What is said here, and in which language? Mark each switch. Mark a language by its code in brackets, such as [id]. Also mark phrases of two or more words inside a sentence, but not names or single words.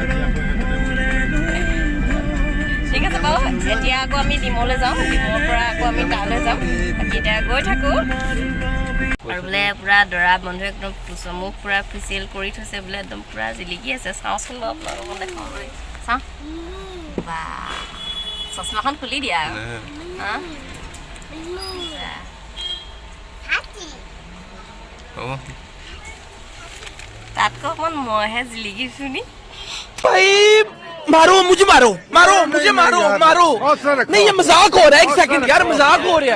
[as] ঠিক আছে বাৰু এতিয়া আকৌ আমি ডিমলৈ যাওঁ ডিমৰ পৰা আকৌ আমি তালৈ যাম বাকী এতিয়া গৈ থাকোঁ আৰু বোলে পূৰা দৰা বন্ধু একদম মোক পূৰা ফেচিয়েল কৰি থৈছে বোলে একদম পূৰা জিলিকি আছে চাওঁচোন বাৰু আপোনালোকক দেখাওঁ চাওঁ বা চশমাখন খুলি দিয়া তাতকৈ অকণমান মইহে জিলিকিছোঁ নি [hi] मारो मुझे मारो नहीं ये मजाक हो रहा है एक सेकंड यार मजाक हो रहा है